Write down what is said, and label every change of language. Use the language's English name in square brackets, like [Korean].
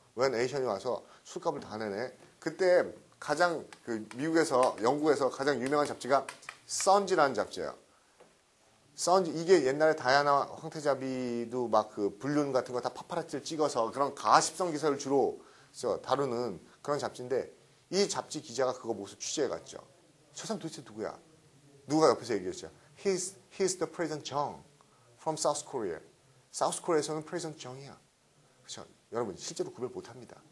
[Korean] 웬 에이션이 와서 술값을 다 내네? 그때 가장 미국에서, 영국에서 가장 유명한 잡지가 선지라는 잡지예요. 선지, 이게 옛날에 다이아나 황태자비도 막 그 불륜 같은 거 다 파파라치를 찍어서 그런 가십성 기사를 주로 다루는 그런 잡지인데 이 잡지 기자가 그거 보고서 취재해 갔죠. 저 사람 도대체 누구야? 누가 옆에서 얘기했죠. [English] He's the President Jong from South Korea. [Korean] 사우스 코리아에서는 President Jong이야. 그렇죠? 여러분 실제로 구별 못합니다.